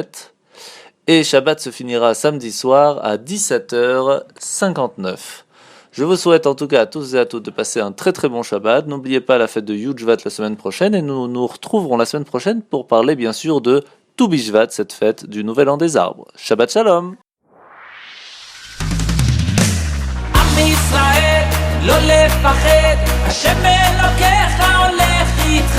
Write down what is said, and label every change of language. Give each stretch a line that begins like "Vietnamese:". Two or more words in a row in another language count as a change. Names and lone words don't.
French: Et Shabbat se finira samedi soir à 17h59. Je vous souhaite en tout cas à tous et à toutes de passer un très bon Shabbat. N'oubliez pas la fête de Yud Shvat la semaine prochaine. Et nous nous retrouverons la semaine prochaine pour parler bien sûr de Tu Bishvat, cette fête du Nouvel An des Arbres.
Hebrew: שבת שלום. לא לפחד, השם אלוקיך הולך איתך.